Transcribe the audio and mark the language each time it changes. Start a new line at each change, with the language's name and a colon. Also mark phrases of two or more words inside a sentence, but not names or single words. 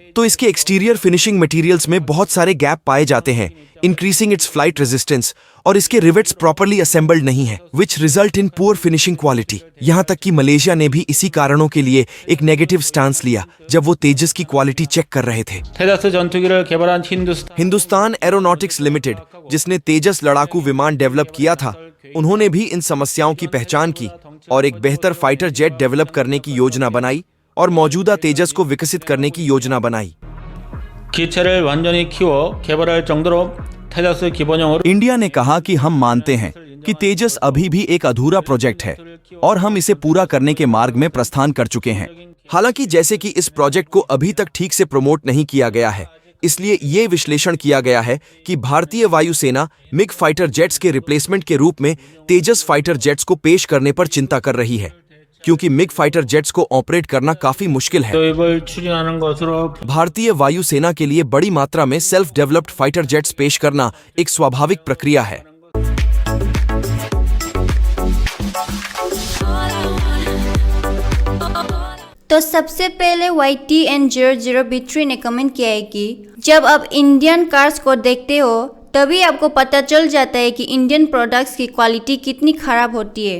Hindi: तो इसके
English: exterior finishing materials
Hindi: में बहुत सारे गैप पाए जाते हैं,
English: increasing its flight resistance,
Hindi: और इसके रिवेट्स
English: properly assembled
Hindi: नहीं है,
English: which result in poor finishing quality.
Hindi: यहाँ तक कि मलेशिया ने भी इसी कारणों के लिए एक
English: negative stance
Hindi: लिया जब वो तेजस की
English: quality check
Hindi: कर रहे थे।
Korean: 테자스 전투기를 개발한
Hindi: हिंदुस्तान एरोनॉटिक्स लिमिटेड, जिसने तेजस लड़ाकू विमान डेवलप किया था, उन्होंने भी इन समस्याओं की पहचान की और एक बेहतर
English: fighter jet
Hindi: डेवलप करने की योजना बनाई और मौजूदा तेजस को विकसित करने की योजना बनाई।
Korean: 기체를 완전히 키워 개발할 정도로 테자스 기본형으로
Hindi: इंडिया ने कहा कि हम मानते हैं कि तेजस अभी भी एक अधूरा प्रोजेक्ट है और हम इसे पूरा करने के मार्ग में प्रस्थान कर चुके हैं। हालांकि जैसे कि इस प्रोजेक्ट को अभी तक ठीक से प्रमोट नहीं किया गया है, इसलिए ये विश्लेषण किया गया है कि भारतीय वायुसेना
English: MiG fighter jets
Hindi: के रिप्लेसमेंट के रूप में
English: Tejas fighter jets
Hindi: को पेश करने पर चिंता कर रही है, क्योंकि
English: MiG fighter jets
Hindi: को ऑपरेट करना काफी मुश्किल है।
Korean: 도입을 추진하는 것으로
Hindi: भारतीय वायुसेना के लिए बड़ी मात्रा में
English: self developed fighter jets
Hindi: पेश करना एक स्वाभाविक प्रक्रिया है। तो सबसे पहले YTN00B3 ने कमेंट किया है कि जब आप
English: Indian cars
Hindi: को देखते हो तभी आपको पता चल जाता है कि
English: Indian products
Hindi: की क्वालिटी कितनी खराब होती है।